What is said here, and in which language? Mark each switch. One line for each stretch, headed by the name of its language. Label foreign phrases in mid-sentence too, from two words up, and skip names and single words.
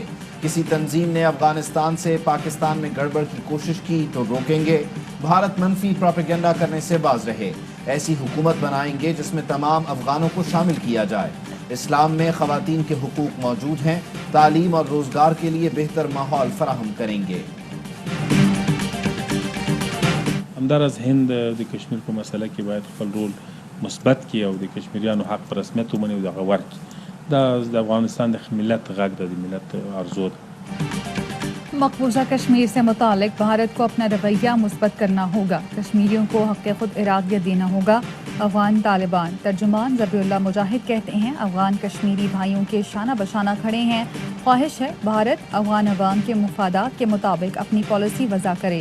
Urdu: کسی تنظیم نے افغانستان سے پاکستان میں گڑبڑ کی کوشش کی تو روکیں گے. بھارت منفی پروپیگنڈا کرنے سے باز رہے۔ ایسی حکومت بنائیں گے جس میں تمام افغانوں کو شامل کیا جائے. اسلام میں خواتین کے حقوق موجود ہیں۔ تعلیم اور روزگار کے لیے بہتر ماحول فراہم کریں گے.
Pashto: همدار از هند د کشمیر په مسله کې باید خپل رول مثبت کړي او د کشمیریانو حق په رسمیت ومني او دغه ورکړي. دا د افغانستان د ملت غږ ده، د ملت آرزو ده.
Urdu: مقبوضہ کشمیر سے متعلق بھارت کو اپنا رویہ مثبت کرنا ہوگا. کشمیریوں کو حق خود ارادیت دینا ہوگا۔ افغان طالبان ترجمان ذبیح اللہ مجاہد کہتے ہیں، افغان کشمیری بھائیوں کے شانہ بشانہ کھڑے ہیں. خواہش ہے بھارت افغان عوام کے مفادات کے مطابق اپنی پالیسی وضع کرے.